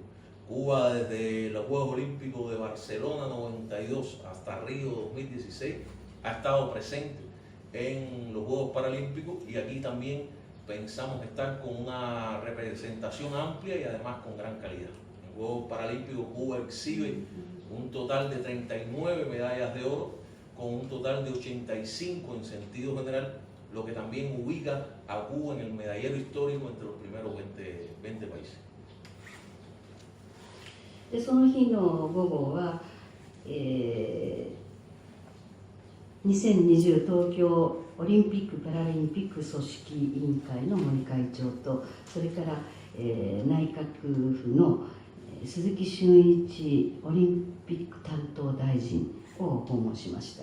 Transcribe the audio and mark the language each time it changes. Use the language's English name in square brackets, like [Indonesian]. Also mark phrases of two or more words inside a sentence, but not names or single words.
[Spanish] Cuba desde los Juegos Olímpicos de Barcelona 92 hasta Río 2016 ha estado presente en los Juegos Paralímpicos y aquí también pensamos estar con una representación amplia y además con gran calidad. En Juegos Paralímpicos Cuba exhibe un total de 39 medallas de oro con un total de 85 en sentido general, lo que también ubica a Cuba en el medallero histórico entre los primeros 20 países. [Japanese] でその日の午後は、2020東京オリンピック・パラリンピック組織委員会の森会長と、それから、内閣府の鈴木俊一オリンピック担当大臣を訪問しました。